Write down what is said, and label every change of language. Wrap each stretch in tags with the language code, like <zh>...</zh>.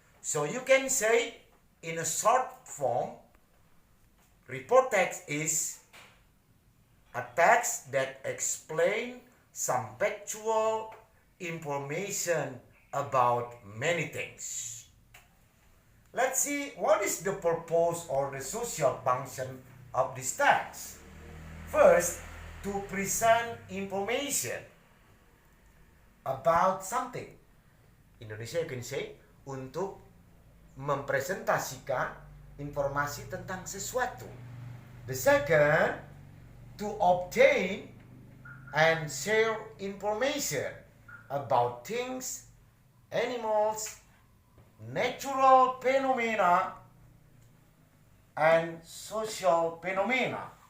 <en>So you can say in a short form, report text is a text that explains some factual information about many things. Let's see what is the purpose or the social function of this text. First, to present information about something. Indonesia you can say</en> <id>untuk mempresentasikan informasi tentang sesuatu.</id> <en>The second, to obtain and share information about things, animals, natural phenomena, and social phenomena.</en>